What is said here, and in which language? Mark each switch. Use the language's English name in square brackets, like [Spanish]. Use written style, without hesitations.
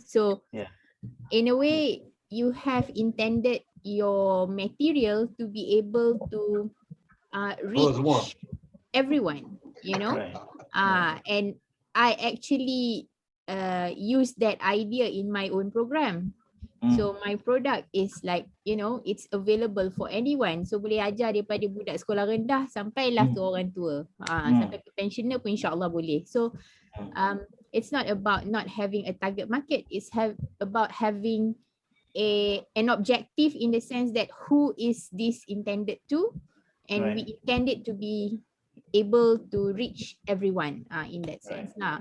[English] So in a way, you have intended your material to be able to reach everyone, you know. And I actually use that idea in my own program. So my product is like, you know, it's available for anyone. [Malay] So boleh ajar daripada budak sekolah rendah sampailah ke orang tua. Sampai ke pensioner pun insyaAllah boleh. [English] So it's not about not having a target market. It's about having an objective in the sense that who is this intended to, and we intend it to be able to reach everyone in that sense.